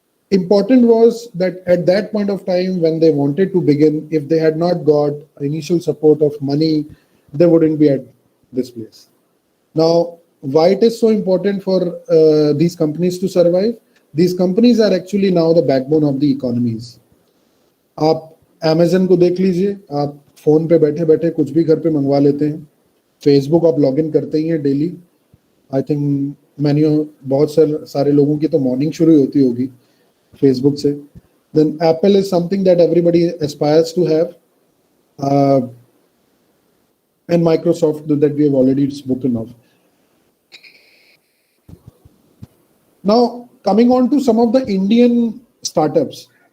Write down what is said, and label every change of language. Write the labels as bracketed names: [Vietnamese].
[English] Important was that at that point of time when they wanted to begin, if they had not got initial support of money, they wouldn't be at this place. Now, why it is so important for these companies to survive? These companies are actually now the backbone of the economies. [Hindi] आप Amazon को देख लीजिए, आप phone पे बैठे बैठे कुछ भी घर पे मंगवा लेते हैं. फेसबुक आप लॉग इन करते ही हैं डेली. [English] I think [Hindi] बहुत सारे लोगों की तो मॉर्निंग शुरू होती होगी फेसबुक से. [English] Then Apple is something that everybody aspires to have, and Microsoft that we have already spoken of. Now coming on to some of the Indian startups.